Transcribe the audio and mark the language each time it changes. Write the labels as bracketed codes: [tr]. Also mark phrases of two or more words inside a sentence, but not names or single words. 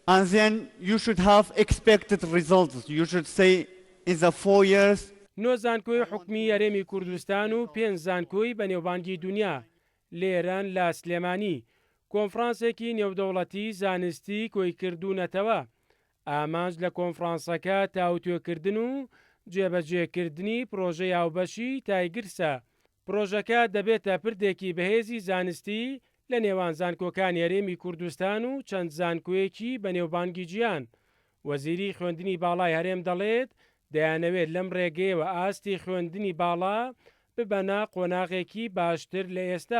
[en] And then you should have expected results. You should say in the 4 years. [ckb] نۆ زانکۆی حکومی یاریمی کوردستان و 5 زانکۆی بەنێوبانگی دنیا لێران لا سلێمانی کۆنفرانسێکی نێودەوڵەتی زانستی کۆی کردوونەتەوە ئامانج لە کۆنفرانسەکە تاوتوێکردن و جێبەجێکردنی پرۆژەی هاوبەشی تایگرسە پرۆژەکە دەبێتە پردێکی بەهێزی زانستی لە نێوان زانکۆکان یاریمی کوردستان و چەند زانکۆیەکی بەنێوبانگی جیهان وەزیری خوێندنی باڵای هەرێم دەڵێت دەیانەوێت لەم ڕێگەیەوە ئاستی خوێندنی باڵا ببەنە قۆناغێکی باشتر لە ئێستا